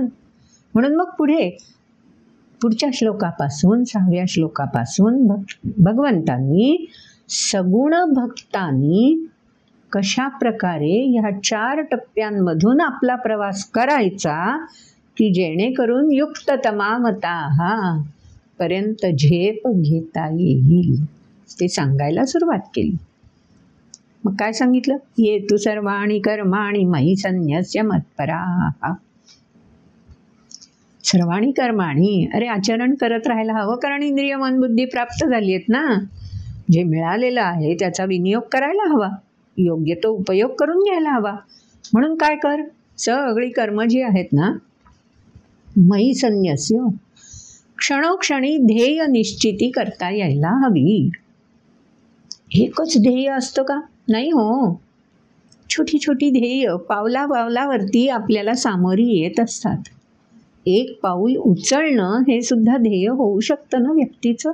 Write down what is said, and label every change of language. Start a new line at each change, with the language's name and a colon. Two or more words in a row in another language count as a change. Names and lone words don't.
Marathi: म्हणून मग पुढच्या श्लोकापासून 6व्या श्लोकापासून भगवंतांनी सगुण भक्तांनी कशा प्रकारे ह्या 4 टप्प्यांमधून आपला प्रवास करायचा की जेणेकरून युक्ततमामताहा पर्यंत झेप घेता येईल ते सांगायला सुरुवात केली. मग काय सांगितलं?
Sanskrit: ये तू सर्वाणि कर्माणि मयि संन्यस्य मत्पराः. सर्वाणि कर्माणि,
Marathi: अरे आचरण करत राहायला हवं, कारण इंद्रिय मन बुद्धी प्राप्त झाली आहेत ना. जे मिळालेलं आहे त्याचा विनियोग करायला हवा, योग्य तो उपयोग करून घ्यायला हवा. म्हणून काय कर, सगळी कर्म जी आहेत ना,
Sanskrit: मयि संन्यस्य,
Marathi: क्षणोक्षणी ध्येय निश्चिती करता यायला हवी. एकच ध्येय असतं का? नाही हो, छोटी छोटी ध्येय पावलावरती आपल्याला सामोरी येत असतात. एक पाऊल उचलणं हे सुद्धा ध्येय होऊ शकतं ना व्यक्तीचं.